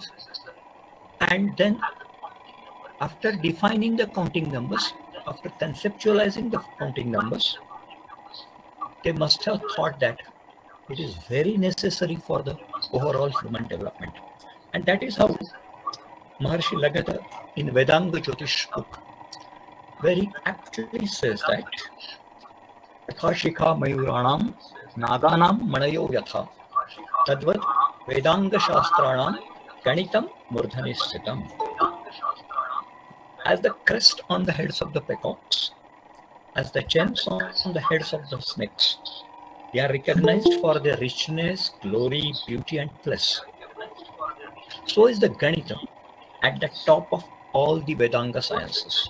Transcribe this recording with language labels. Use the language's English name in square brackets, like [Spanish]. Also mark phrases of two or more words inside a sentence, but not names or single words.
[English] And then after defining the counting numbers, after conceptualizing the counting numbers, they must have thought that it is very necessary for the overall human development. And that is how Maharshi Lagata in Vedanga Jyotish book, where he actually says that [Sanskrit] शिखा मयूराणां नागानां मणयो यथा तद्वद् वेदाङ्ग शास्त्राणां गणितं मूर्धनिस्थितम्. [English] As the crest on the heads of the peacocks, as the gems on the heads of the snakes, they are recognized for their richness, glory, beauty, and bliss. So is the Ganita at the top of all the Vedanga sciences.